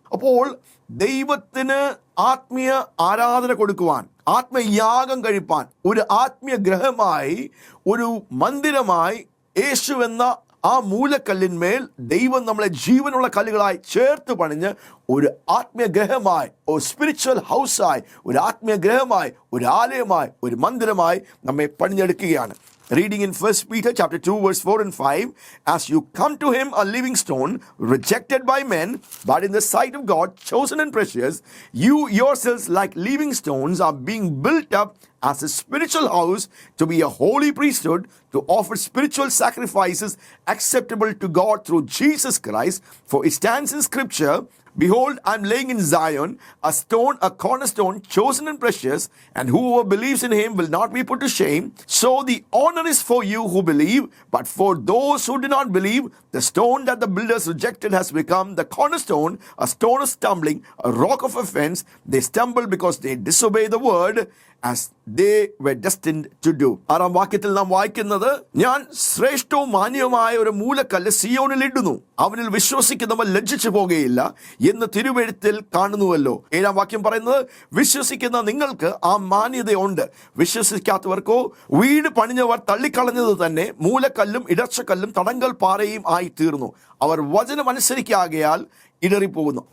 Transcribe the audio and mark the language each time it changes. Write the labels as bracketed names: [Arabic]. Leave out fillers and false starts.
[Malayalam] അപ്പോൾ ദൈവത്തിന് ആത്മീയ ആരാധന കൊടുക്കുവാൻ, ആത്മയാഗം കഴിപ്പാൻ, ഒരു ആത്മീയ ഗ്രഹമായി, ഒരു മന്ദിരമായി യേശു എന്ന ആ മൂലക്കല്ലിന്മേൽ ദൈവം നമ്മളെ ജീവനുള്ള കല്ലുകളായി ചേർത്ത് പണിഞ്ഞ് ഒരു ആത്മീയ ഗ്രഹമായി, ഒരു സ്പിരിച്വൽ ഹൗസായി, ഒരു ആത്മീയ ഗ്രഹമായി, ഒരു ആലയമായി, ഒരു മന്ദിരമായി നമ്മെ പണിഞ്ഞെടുക്കുകയാണ്. [English] Reading in 1 Peter chapter 2 verse 4 and 5, as you come to him a living stone, rejected by men, but in the sight of God, chosen and precious, you yourselves like living stones are being built up as a spiritual house to be a holy priesthood, to offer spiritual sacrifices acceptable to God through Jesus Christ. For it stands in scripture, behold, I am laying in Zion a stone, a cornerstone, chosen and precious, and whoever believes in him will not be put to shame. So the honor is for you who believe, but for those who do not believe, the stone that the builders rejected has become the cornerstone, a stone of stumbling, a rock of offense. They stumble because they disobey the word, as they were destined to do. [Malayalam] 6-ാം വാക്യത്തിൽ നാം വായിക്കുന്നത്, ഞാൻ ശ്രേഷ്ഠവും മാന്യവുമായ ഒരു മൂലക്കല്ല് സിയോനിൽ ഇടുന്നു, അവനിൽ വിശ്വസിക്കുന്നവർ ലജ്ജിച്ചു പോകുകയില്ല എന്ന് തിരുവെഴുത്തിൽ കാണുന്നുവല്ലോ. 7-ാം വാക്യം പറയുന്നത്, വിശ്വസിക്കുന്ന നിങ്ങൾക്ക് ആ മാന്യതയുണ്ട്, വിശ്വസിക്കാത്തവർക്കോ വീട് പണിഞ്ഞവർ തള്ളിക്കളഞ്ഞത് തന്നെ മൂലക്കല്ലും ഇടർച്ചക്കല്ലും തടങ്കൽ പാറയും ആയി തീർന്നു, അവർ വചനം അനുസരിക്കാകയാൽ ഇടറിപ്പോകുന്നു.